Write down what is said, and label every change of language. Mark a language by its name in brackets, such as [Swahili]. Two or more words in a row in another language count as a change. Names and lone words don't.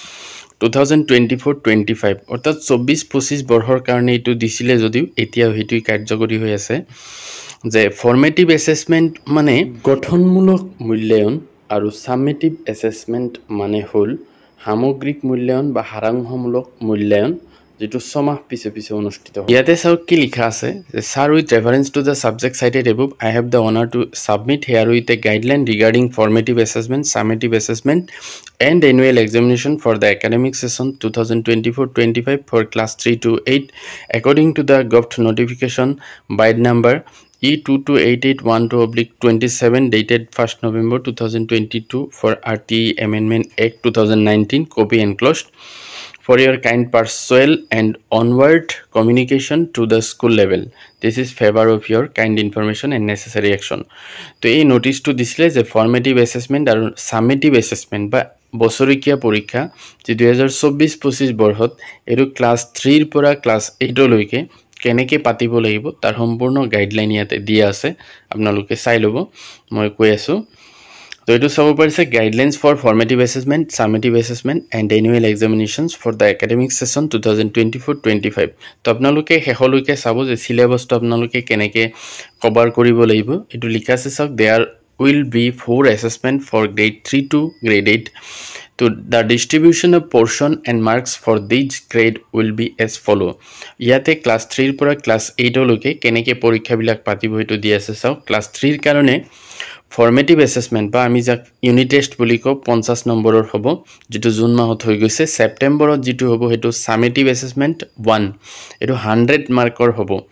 [Assamese] 2024-25 অৰ্থাৎ 24-25 বৰ্ষৰ কাৰণে এটো দিছিলে যদিও এতিয়া হেতু কাৰ্যকৰী হৈ আছে যে [English] formative assessment [Assamese] মানে গঠনমূলক মূল্যায়ন আৰু [English] summative assessment [Assamese] মানে হল সামগ্ৰিক মূল্যায়ন বা সাৰাংশমূলক মূল্যায়ন যেটো সমাহ পিছে পিছে অনুষ্ঠিত হয় ইয়াতে চাওক কি লিখা আছে যে [English] Sir with reference to the subject cited above I have the honour to submit herewith a guideline regarding formative assessment summative assessment and annual examination for the academic session 2024-25 for class 3 to 8 according to the govt notification by number E228812/27 dated 1st November 2022 for RTE Amendment Act 2019 copy enclosed for your kind perusal and onward communication to the school level. This is favor of your kind information and necessary action. [Assamese] তো এই নোটিছটো দিছিলে যে [English] formative assessment [Assamese] আৰু [English] summative assessment [Assamese] বা বছৰিকীয়া পৰীক্ষা যে 2024-25 বৰ্ষত এটো ক্লাছ 3 ৰ পৰা ক্লাছ 8 লৈকে কেনেকে পাতিব লাগিব তাৰ সম্পূৰ্ণ গাইডলাইন ইয়াতে দিয়া আছে আপোনালোকে চাই লব মই কৈ আছো তো এটো চাব পাৰিছে [English] guidelines for formative assessment summative assessment and annual examinations for the academic session 2024-25 [Assamese] তো আপোনালোকে শেষলৈকে চাব যে সিলেবাসটো আপোনালোকে কেনেকে কভাৰ কৰিব লাগিব এটো লিখা আছে চাওক [English] there will be 4 assessment for grade 3 to grade 8 to the distribution of portion and marks for each grade will be as follow [Assamese] ইয়াতে ক্লাস 3 ৰ পৰা ক্লাস 8 লৈকে কেনেকে পৰীক্ষা বিলাক পাতিব হেতু দি আছে চাওক ক্লাস 3 ৰ কাৰণে [English] formative assessment [Assamese] বা আমি যাক [English] unit test [Assamese] বুলি কও 50 নম্বৰৰ হ'ব যেটো জুন মাহত হৈ গৈছে সেপ্টেম্বৰত যেটো হ'ব হেতু [English] summative assessment [Assamese] 1 এটো 100 মাৰ্কৰ হ'ব